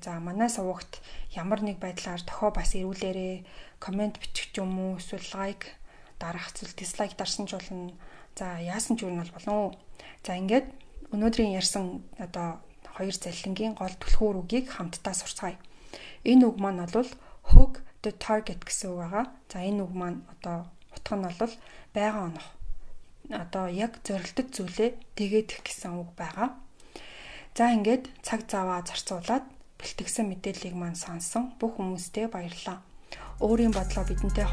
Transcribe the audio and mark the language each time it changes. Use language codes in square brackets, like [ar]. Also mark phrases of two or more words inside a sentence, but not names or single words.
[mn] За манай сувагт ямар нэг байдлаар тохоо бас ирүүлээрээ. Комент бичих юм уу? Эсвэл лайк дарах зүйл дислайк дарсан ч болно. За яасан ч юм бол болно. За ингээд өнөөдрийн ярьсан одоо 2 залилангийн гол түлхүүр үгийг хамтдаа сурцгаая. Энэ үг маань бол [en] hook the target [mn] гэсэн үг байгаа. За энэ үг маань одоо утга нь бол байгаа онох. Одоо яг зорилттой зүйлээ тэгээд гэсэн үг байгаа. За ингээд цаг заваа зарцуулаад бэлтгэсэн мэдээллийг маань сонсон бүх хүмүүстээ баярлалаа. Өөрийн бодлоо бидэнтэй